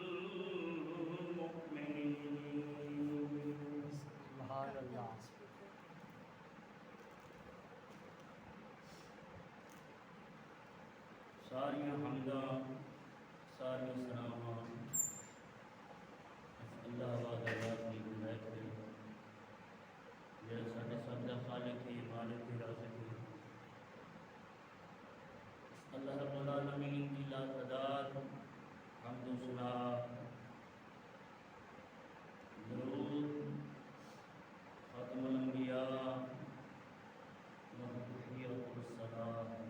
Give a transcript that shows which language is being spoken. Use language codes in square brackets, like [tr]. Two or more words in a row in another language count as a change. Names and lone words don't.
[ar] المؤمنين سبحان الله [pa] ساریاں حمداں ساریاں سلاماں اللہ وحدہ [ur] کی عنایت ہے [pa] جڑا ساڈے سب دا خالق ہے مالک ہے رازق ہے [ar] اللہ رب العالمین [ur] کی لا تعداد حمد و ثنا درود خاتم الانبیاء [ar] وتحیۃ الصلاۃ